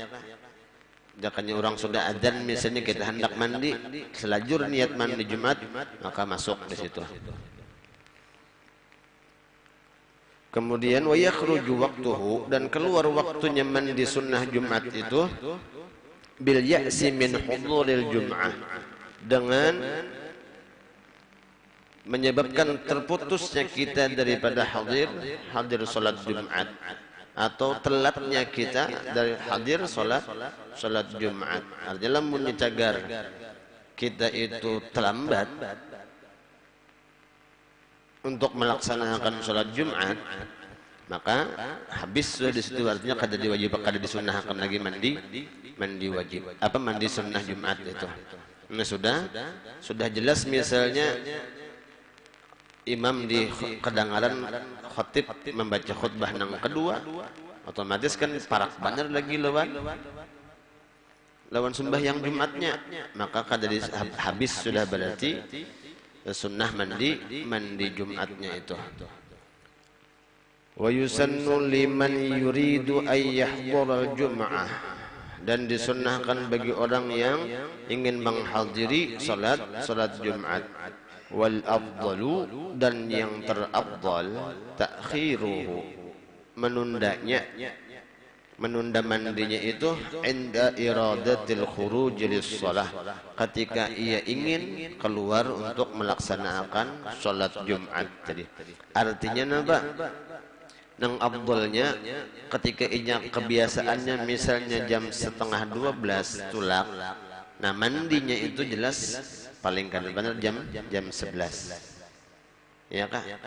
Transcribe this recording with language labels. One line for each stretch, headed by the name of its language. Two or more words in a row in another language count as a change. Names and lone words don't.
Banjar: Jakanya orang sudah adzan misalnya kita hendak mandi, selajur niat mandi Jumat, maka masuk di situ. Kemudian
Arabic: ويخرج وقته,
Banjar: dan keluar waktunya mandi sunnah Jumat itu
Arabic: باليأس من حضور الجمعة,
Banjar: dengan menyebabkan terputusnya kita daripada hadir salat Jumat, atau telatnya kita dari hadir salat Jumat. Artinya lamun cagar kita itu terlambat untuk melaksanakan sholat Jumat, maka habis sudah di situ, artinya kada diwajib, kada disunnahkan lagi mandi wajib apa mandi sunnah Jumat itu. Nah, sudah jelas misalnya imam di kedengaran khatib membaca khutbah nang kedua, otomatis kan parak bener lagi lawan sembahyang Jumatnya, maka kada habis sudah berarti sunnah mandi Jumatnya itu.
Arabic: ويسن لمن يريد أن يحضر الجمعة,
Indonesian: dan disunnahkan bagi orang yang ingin menghadiri salat Jumat.
Arabic: والأفضل,
Indonesian: dan yang terafdal ta'khiruhu, menunda mandinya itu
Arabic: عند إرادة الخروج للصلاة,
Indonesian: ketika ia ingin keluar untuk melaksanakan salat Jumat tadi.
Banjar: Artinya apa? Nang afdalnya ketika inya kebiasaannya misalnya jam 11:30 tulak, nah mandinya itu jelas paling kada benar jam 11. Ya kah?